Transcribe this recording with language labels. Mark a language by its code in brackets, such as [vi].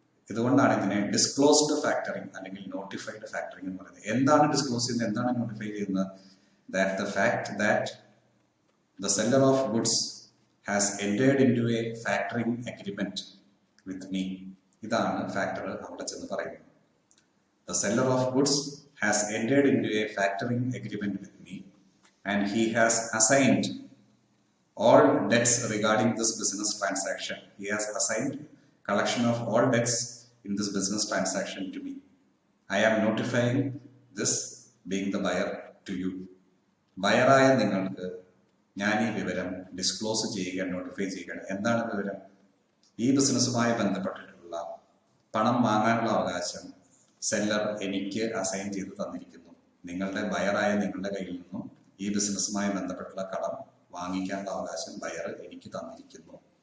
[ml] ഇതുകൊണ്ടാണ് ഇതിനെ disclosed factoring അല്ലെങ്കിൽ നോട്ടിഫൈഡ് ഫാക്ടറിങ് എന്ന് പറയുന്നത്. എന്താണ് ഡിസ്ക്ലോസ് ചെയ്യുന്നത്, എന്താണ് നോട്ടിഫൈ ചെയ്യുന്നത്? [en] That the fact that the seller of goods has entered into a factoring agreement with me. [ml] ഇതാണ് ഫാക്ടർ അവിടെ ചെന്ന് പറയുന്നത്. [en] The seller of goods has entered into a factoring agreement with me and he has assigned all debts regarding this business transaction. He has assigned collection of all debts in this business transaction to me. I am notifying this, being the buyer, to you. [ml] ബയറായ നിങ്ങൾക്ക് ഞാൻ ഈ വിവരം disclose ചെയ്യുക, notify ചെയ്യുക. എന്താണ് വിവരം? ഈ ബിസിനസ്സുമായി ബന്ധപ്പെട്ടിട്ടുള്ള പണം വാങ്ങാനുള്ള അവകാശം സെല്ലർ എനിക്ക് അസൈൻ ചെയ്ത് തന്നിരിക്കുന്നു. നിങ്ങളുടെ ബയറായ നിങ്ങളുടെ കയ്യിൽ നിന്നും ഈ ബിസിനസ്സുമായി ബന്ധപ്പെട്ടുള്ള കടം വാങ്ങിക്കാനുള്ള അവകാശം ബയർ എനിക്ക് തന്നിരിക്കുന്നു.